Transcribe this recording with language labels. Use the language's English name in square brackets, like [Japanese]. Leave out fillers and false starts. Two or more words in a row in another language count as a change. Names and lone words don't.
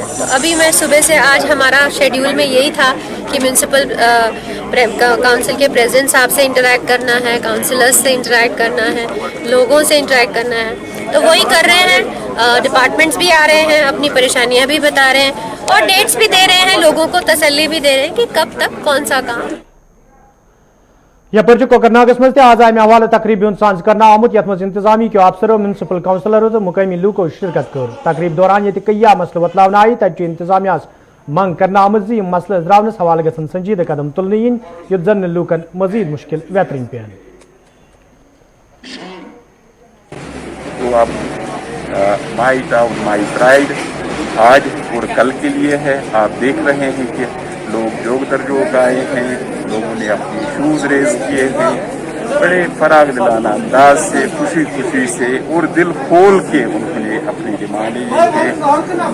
[Hindi] तो अभी मैं सुबह से आज हमारा शेड्यूल में यही था कि [English] municipal council [Hindi] के प्रेसिडेंट साहब से इंटरेक्ट करना है, काउंसिलर्स से इंटरेक्ट करना है, लोगों से इंटरेक्ट करना है। तो वही कर रहे हैं, डिपार्टमेंट्स भी आ रहे हैं, अपनी परेशानियां भी बता रहे हैं और डेट्स भी दे रहे हैं, लोगों को तसल्ली भी दे रहे हैं कि कब तक कौन सा काम। [Kashmiri] यपर कोकरनागस मज आज अमे हवाले तकरीबन सांस कर आमुत यथ मज इंतजामी के अफसरों म्यूनसिपल काउंसलरों तो मुकामी लूको शिरकत कर। तकरीब दौरान ये कया मसल बतलावन आय, तत इंतजामिया मंग कर आमुत यह मसल अजरावनस हवाले गसन संजीदा कदम तुलने इन युत जन लूकन मजीद मुश्किल बेहतरीन पेन। [Hindi] तो अब माई टाउन माई प्राइड आज और कल के लिए है। आप देख रहे हैं कि लोग जोग दर जोग आए हैं, लोगों ने अपने [English] issues raise [Hindi] किए हैं बड़े फराग दिलाना अंदाज से, खुशी खुशी से और दिल खोल के उन्होंने अपनी डिमांडें ली हैं।